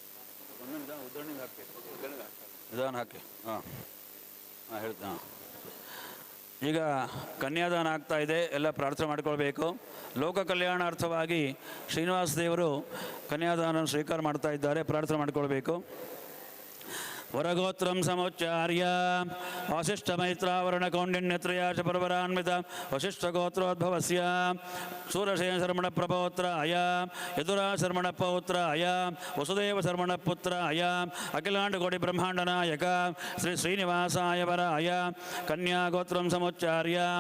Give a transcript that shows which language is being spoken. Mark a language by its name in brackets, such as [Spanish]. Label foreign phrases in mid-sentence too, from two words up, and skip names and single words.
[Kannada] ಒಂದೊಂದು ಉದ್ದರಣೆಯಿಂದ ಹಾಕಬೇಕು. ಕನ್ಯಾದಾನ ಹಾಕಿ. ಹೇಳ್ತಾ ಈಗ ಕನ್ಯಾದಾನ ಆಗ್ತಾ ಇದೆ, ಎಲ್ಲ ಪ್ರಾರ್ಥನೆ ಮಾಡ್ಕೊಳ್ಬೇಕು. ಲೋಕ ಕಲ್ಯಾಣಾರ್ಥವಾಗಿ ಶ್ರೀನಿವಾಸ ದೇವರು ಕನ್ಯಾದಾನ ಸ್ವೀಕಾರ ಮಾಡ್ತಾ ಇದ್ದಾರೆ, ಪ್ರಾರ್ಥನೆ ಮಾಡ್ಕೊಳ್ಬೇಕು. [Sanskrit] ವರಗೋತ್ರಂ ಸಮೋಚ್ಚಾರ್ಯ ವಾಸಿಷ್ಠಮೈತ್ರಾವರಣ ಕೌಂಡಿನ್ಯತ್ರಯಾಚ ಪರ್ವರಾನ್ವಿತ ವಸಿಷ್ಠಗೋತ್ರೋದ್ಭವಸ್ಯ ಸೂರಸೇನ ಶರ್ಮಣ ಪ್ರಪೌತ್ರಾಯ ಯದುರಾ ಶರ್ಮಣ ಪೌತ್ರಾಯ ವಸುದೇವ ಶರ್ಮಣ ಪುತ್ರಾಯ ಅಖಿಲಾಂಡ ಕೋಟಿ ಬ್ರಹ್ಮಾಂಡ ನಾಯಕ ಶ್ರೀ ಶ್ರೀನಿವಾಸಾಯ ವರಾಯ ಕನ್ಯಾಗೋತ್ರಂ ಸಮೋಚ್ಚಾರ್ಯ